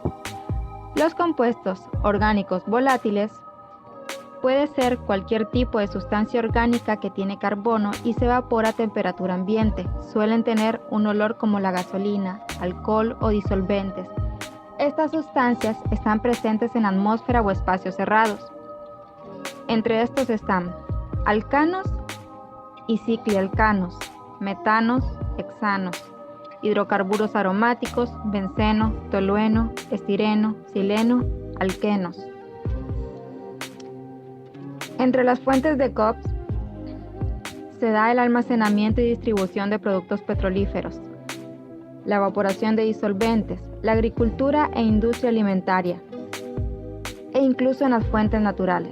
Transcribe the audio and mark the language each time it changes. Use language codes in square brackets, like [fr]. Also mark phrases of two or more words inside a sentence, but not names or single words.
[es] Los compuestos orgánicos volátiles puede ser cualquier tipo de sustancia orgánica que tiene carbono y se evapora a temperatura ambiente. Suelen tener un olor como la gasolina, alcohol o disolventes. Estas sustancias están presentes en la atmósfera o espacios cerrados. Entre estos están alcanos y ciclialcanos, metanos, hexanos, hidrocarburos aromáticos, benceno, tolueno, estireno, sileno, alquenos. Entre las fuentes de COPs se da el almacenamiento y distribución de productos petrolíferos, la evaporación de disolventes, la agricultura e industria alimentaria, e incluso en las fuentes naturales.